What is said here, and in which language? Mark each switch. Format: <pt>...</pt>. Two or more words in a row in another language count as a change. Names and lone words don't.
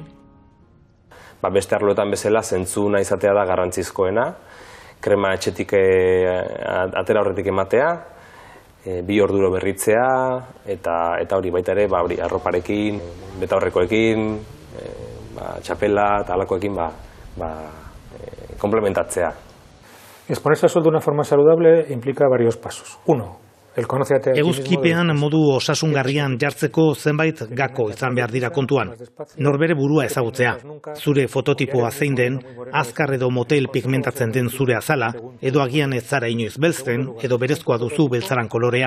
<eu>Beste arloetan bezala zentzuna izatea da garrantzizkoena, krema etxetik atera horretik ematea, 2 orduro berritzea eta hori baita ere arroparekin, betaurrekoekin, txapela eta alakoekin komplementatzea.</eu> <es>Exponerse al sol de una forma saludable implica varios pasos.</es> <eu>1. Eguzkipean modu osasungarrian jartzeko zenbait gako izan behar dira kontuan. Norbere burua ezagutzea. Zure fototipoa zein den, azkar edo motel pigmentatzen den zure azala, edo agian ez zara inoiz beltzen, edo berezkoa duzu beltzaran kolorea.</eu>